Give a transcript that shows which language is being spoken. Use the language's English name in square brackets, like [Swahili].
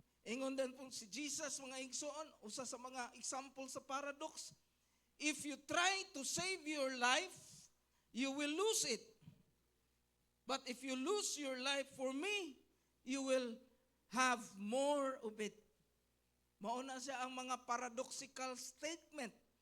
[Cebuano] Ingon din po si Jesus, mga igsoon, usa sa mga example sa paradox. [English] If you try to save your life, you will lose it. But if you lose your life for me, you will have more of it. [Cebuano] Mauna siya ang mga paradoxical statement.